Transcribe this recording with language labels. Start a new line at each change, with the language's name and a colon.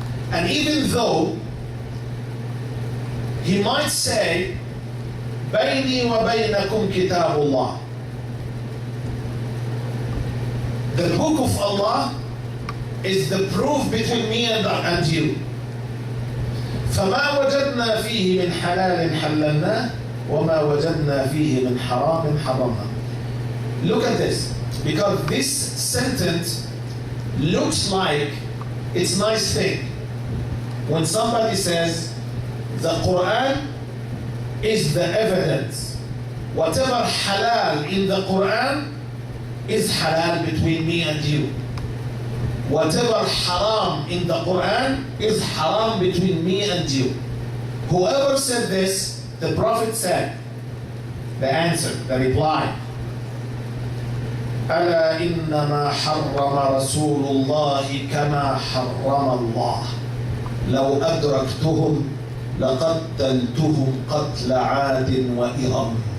English: And even though he might say,
Arabic: بيني وبينكم كتاب الله,
English: the book of Allah is the proof between me and you.
Arabic: فما وجدنا فيه من حلال حللناه وما وجدنا فيه من حرام حرمناه.
English: Look at this, because this sentence looks like it's a nice thing. When somebody says the Quran is the evidence, whatever halal in the Quran is halal between me and you. Whatever haram in the Quran is haram between me and you. Whoever said this, the Prophet said, the answer, the reply,
Arabic: ألا إنما حرم رسول الله كما حرم الله لو أدركتهم لقتلتهم قتل عاد وإرم.